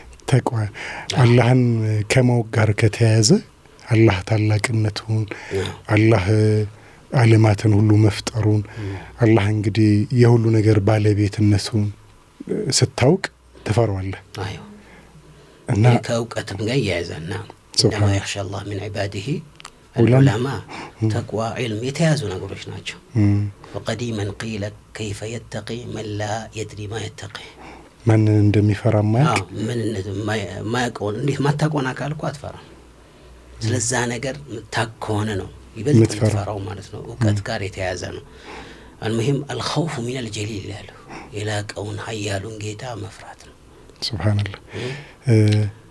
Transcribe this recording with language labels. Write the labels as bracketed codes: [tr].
[am] ተቅዋ አላህን ከማወቅ ጋር ከተያያዘ አላህ ታላቅነቱን አላህ ዓለማትን ሁሉ መፍጠሩን አላህ እንግዲህ የሁሉ ነገር ባለቤትነቱን ስታውቅ ተፈራዋለህ። አዎ እና ከእውቀትም ጋር ያያዘና ለማ [ar] يخشى الله من عباده العلماء تقوى علم [am] የተያዙ ነገሮች ናቸው። [ar] وقديما قيل كيف يتقي من لا يدري ما يتقي [am] ማንን እንደሚፈራ ማያውቅ ማያውቀው እንዴት ማታቆና ካልኩ አትፈራ ስለዛ ነገር ታቆነ ነው ይበልጥ ተፈራው ማለት ነው። እውቀት ጋር የተያዘ ነው። [ar] المهم الخوف من الجليل [am] ያለው የላቀውን ኃያሉን ጌታ መፍራት ነው። ሱብሃንአላህ